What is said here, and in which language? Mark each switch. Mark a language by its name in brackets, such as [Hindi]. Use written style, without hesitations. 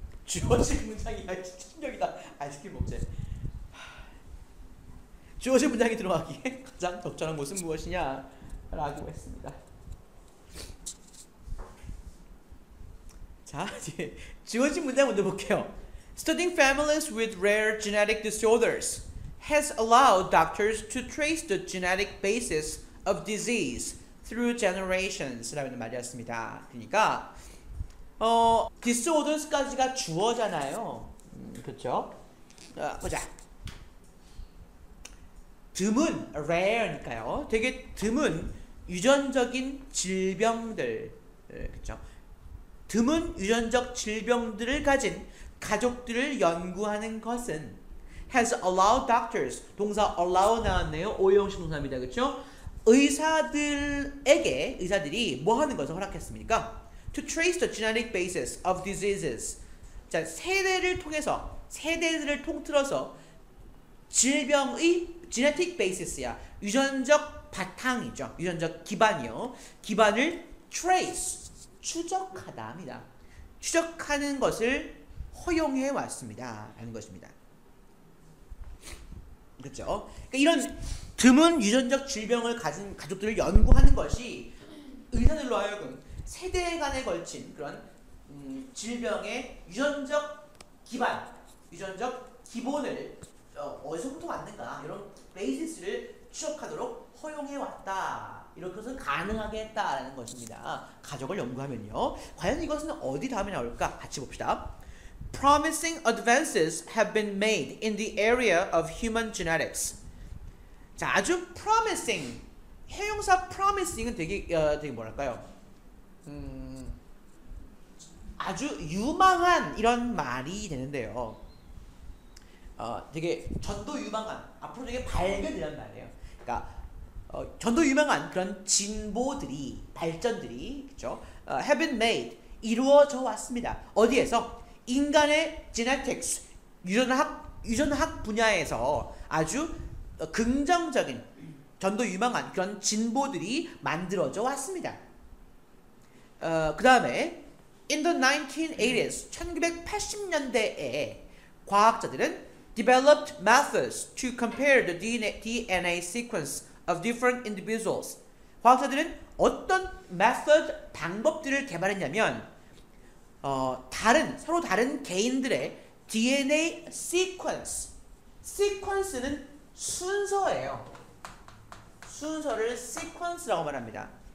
[Korean] 주어진 문장이 충격이다. 아이스크림 먹재. 주어진 문장이 들어가기에 가장 적절한 것은 무엇이냐? 라고 했습니다. 자, 이제 주어진 문장 먼저 볼게요. [English] Studying families with rare genetic disorders has allowed doctors to trace the genetic basis of disease through generations [Korean] 라는 말이었습니다. 그러니까 disorders까지가 주어잖아요. 그렇죠? 보자. 드문, rare니까요. 되게 드문 유전적인 질병들, 그렇죠? 드문 유전적 질병들을 가진 가족들을 연구하는 것은 [English] has allowed doctors, [Korean] 동사 allow 나왔네요. 오형식 동사입니다. 그렇죠? 의사들이 뭐 하는 것을 허락했습니까? [English] To trace the genetic basis of diseases. [Korean] 자, 세대들을 통틀어서 질병의 genetic basis야. 유전적 바탕이죠. 유전적 기반이요. 기반을 trace, 추적하다 합니다. 추적하는 것을 허용해 왔습니다. 라는 것입니다. 그렇죠? 그러니까 이런 드문 유전적 질병을 가진 가족들을 연구하는 것이 의사들로 하여금 세대 간에 걸친 그런 질병의 유전적 기반, 유전적 기본을 어디서부터 왔는가 이런 베이시스를 추적하도록 허용해 왔다. 이런 것은 가능하게 했다라는 것입니다. 가족을 연구하면요. 과연 이것은 어디 다음에 나올까? 같이 봅시다. [English] Promising advances have been made in the area of human genetics. [Korean] 자, 아주 promising. 형용사 promising은 되게 뭐랄까요? 아주 유망한 이런 말이 되는데요. 되게 전도 유망한, 앞으로 되게 밝은이란 말이에요. 그러니까 전도 유망한 그런 진보들이, 발전들이, 그렇죠? have been made, 이루어져 왔습니다. 어디에서? 인간의 genetics, 유전학 분야에서 아주 긍정적인, 전도 유망한 그런 진보들이 만들어져 왔습니다. [English] 그 다음에 in the 1980s, [Korean] 1980년대에 과학자들은 [English] developed methods to compare the DNA sequence of different individuals. [Korean] 과학자들은 어떤 method, 방법들을 개발했냐면 서로 다른 개인들의 DNA sequence. sequence는 순서예요. 순서를 sequence라고 말합니다.